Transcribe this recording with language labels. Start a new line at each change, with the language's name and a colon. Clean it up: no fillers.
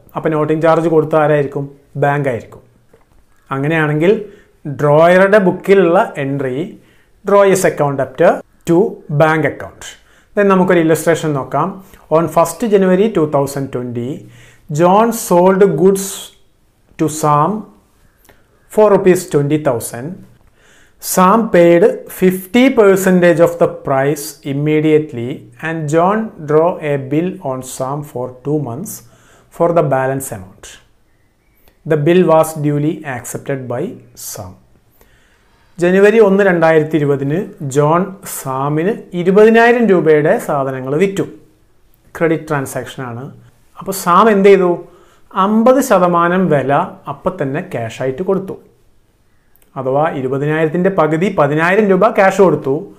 Malayalam: അപ്പോൾ noting charge കൊടുത്ത ആരായിരിക്കും? ബാങ്ക് ആയിരിക്കും. അങ്ങനെയാണെങ്കിൽ ഡ്രോയറുടെ ബുക്കിലുള്ള entry ഡ്രോയിസ് account up to bank account.
English: then
Malayalam: നമുക്കൊരു ഇല്ലസ്ട്രേഷൻ നോക്കാം.
English: On 1st January 2020 John sold goods to Sam for ₹20,000. Sam paid 50% of the price immediately and John drew a bill on Sam for 2 months for the balance amount. The bill was duly accepted by Sam.
Malayalam: January 1, 2020 John സാമിന് 20,000 രൂപയുടെ സാധനങ്ങൾ വിറ്റു. Credit ട്രാൻസാക്ഷനാണ്. അപ്പോൾ Sam എന്ത് ചെയ്തു? 50% വില അപ്പം തന്നെ ക്യാഷായിട്ട് കൊടുത്തു. അഥവാ 20,000-ൻ്റെ പകുതി 10,000 രൂപ ക്യാഷ് കൊടുത്തു.